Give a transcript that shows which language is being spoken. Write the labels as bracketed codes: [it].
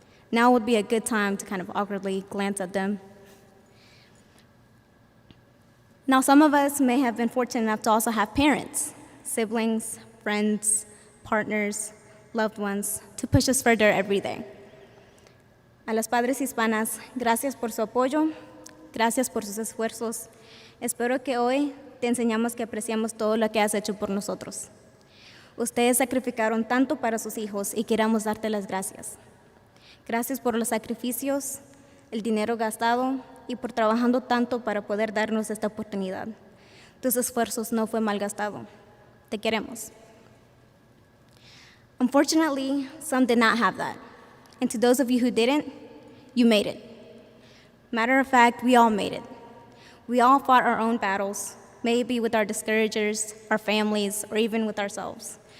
[en] Now would be a good time to kind of awkwardly glance at them. Now, some of us may have been fortunate enough to also have parents, siblings, friends, partners, loved ones, to push us further every day. [es] A las padres hispanas, gracias por su apoyo, gracias por sus esfuerzos. Espero que hoy te enseñamos que apreciamos todo lo que has hecho por nosotros. Ustedes sacrificaron tanto para sus hijos y queremos darte las gracias. Gracias por los sacrificios, el dinero gastado y por trabajando tanto para poder darnos esta oportunidad. Tus esfuerzos no fue malgastado. Te queremos. [en] Unfortunately, some did not have that. And to those of you who didn't, you made it. Matter of fact, we all made it. We all fought our own battles, maybe with our discouragers, our families, or even with ourselves.